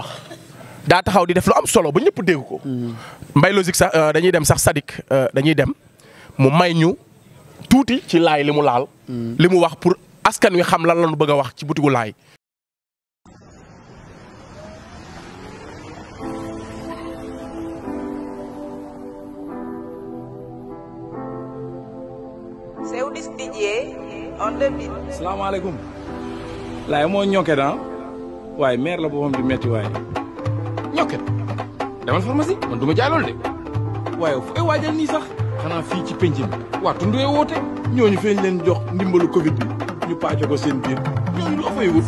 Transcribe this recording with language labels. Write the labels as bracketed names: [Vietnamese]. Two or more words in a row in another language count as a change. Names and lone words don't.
[Wolof] daa taxaw di def lu am solo ba ñëpp dégg ko. Mbaye logique sax dañuy dem sax Sadik dañuy dem mu may ñu tuuti ci laay li mu laal. li mu wax pour askan wi xam lan la ñu bëgg a wax ci butigu laay. [English] Seudis DJ on the beat. [Wolof] salaamaaleykum. laay moo ñokket ah waaye maire la boppam di metti waaye. ñokket demal pharmacie man du ma jaay loolu de waaye fu ay waajal nii sax xanaa fii ci penc mi waa tundee woote ñooñu feeñ leen jox ndimbalu Covid bi ñu pàcce ko seen biir ñooñu loo fay wut.